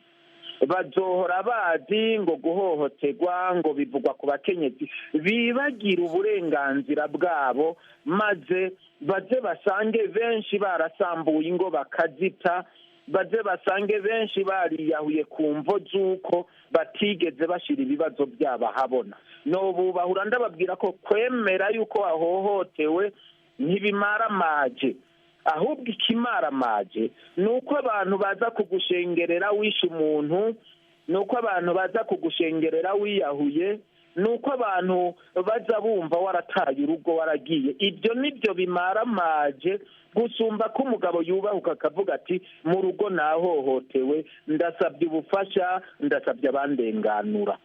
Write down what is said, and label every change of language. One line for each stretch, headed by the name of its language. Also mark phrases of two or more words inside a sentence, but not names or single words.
Kinyarwanda: bazohora bazi ngo guhohoterwa ngo bivugwa ku bakenyezi, bibagira uburenganzira bwabo, maze baze basange benshi barasambuye ingo bakazita, baze basange benshi bariyahuye ku mvo z'uko batigeze bashyira ibibazo byabo ahabona. n'ubu bahura ndababwira ko kwemera yuko wahohotewe ntibimaramaje, ahubwo ikimaramaje ni uko abantu baza kugushengerera wishe umuntu, ni uko abantu baza kugushengerera wiyahuye, ni uko abantu baza bumva warataye urugo waragiye. ibyo nibyo bimaramaje gusumba ko umugabo yubahuka akavuga ati mu rugo nahohotewe, ndasabye ubufasha, ndasabye abandenganura.